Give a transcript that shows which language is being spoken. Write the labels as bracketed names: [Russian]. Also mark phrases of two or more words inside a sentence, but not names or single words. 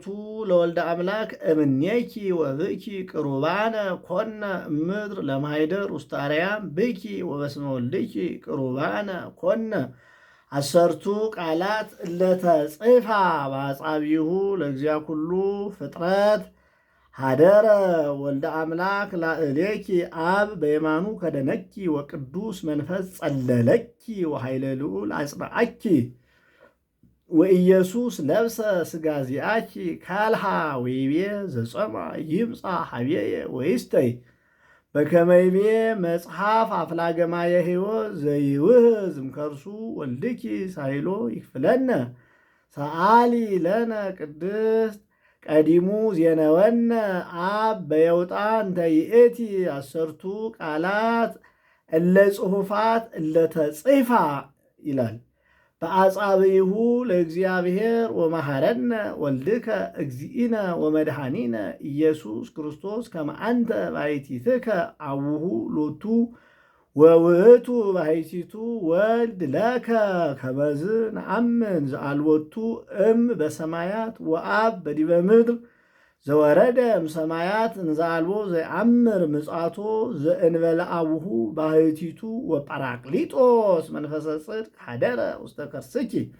[Geez] ለወልደ አምላክ እምኔኪ ወብኪ ቅሩባነ ኮነ እምድር ለማይደር ውስተ አርያም ብኪ ወበስመ ወልድኪ ቅሩባነ ኮነ አሰርቱ ቃላት እለተጽፋ በአጻብይሁ ለእግዚአ ኩሉ ፍጥረት ሀደረ ወልደ አምላክ ላዕሌኪ አብ በየማኑ ከደነኪ ወቅዱስ መንፈስ ጸለለኪ ወኃይለ ልዑል አጽንዓኪ ወኢየሱስ ለብሰ ሥጋ ዚአኪ ካልሃ ወይቤ ዘጸማ ይምፃ ሀቤየ ወይስተይ በከመ ይቤ መጽሐፍ አፍላገ ማየ ሕይወት ዘይውህዝ እምከርሱ ወልድኪ ሳይሎ ይክፍለነ ሰአሊ ለነ ቅድስት ቀዲሙ ዜነወነ አብ በየውጣ እንተ ይእቲ አሰርቱ ቃላት እለ ጽሑፋት እለተጽፋ ይላል። በአጻብይሁ ለእግዚአብሔር ወመሐረነ ወልድከ እግዚእነ ወመድኃኒነ ኢየሱስ ክርስቶስ ከመ አንተ ባሕቲትከ አቡሁ ሎቱ ወውእቱ ባሕቲቱ ወልድ ለከ ከመዝ ነአምን ዘአልቦቱ እም በሰማያት ወአብ በዲበ ምድር ዘወረደ እምሰማያት እንዘአልቦ ዘየአምር ምጽአቶ ዘእንበለ አቡሁ ባሕቲቱ ወጳራቅሊጦስ መንፈሰ ጽድቅ ሀደረ ውስተ ከርስኪ